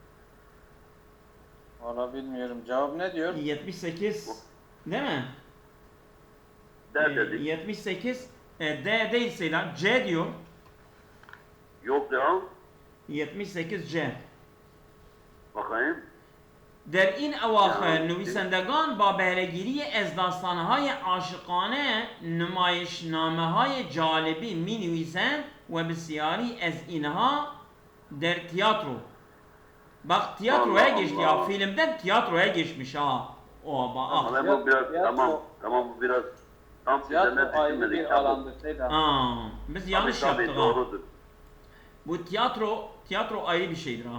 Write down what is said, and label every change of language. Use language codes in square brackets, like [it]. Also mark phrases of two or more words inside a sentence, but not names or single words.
[tr] Valla bilmiyorum. Cevap ne diyor? 78 değil mi? Dedik. 78 D değilse lan C diyor. Yok ya. 78 C. Bakayım. [fa] در این اواخر نویسندگان با بهره‌گیری از داستان‌های عاشقانه نمایشنامه‌های جالبی می‌نویسند و بسیاری از اینها در تiyatro. [tr] Bak tiyatroya Allah geçti Allah. ya. Filmden tiyatroya geçmiş ha. O bak. Ama bu biraz tamam bu biraz tam Tiyatro üzerine ayrı düşünmedik. bir alandır. Biz yanlış Tabii, yaptık ha. doğrudur. Bu tiyatro ayrı bir şeydir ha.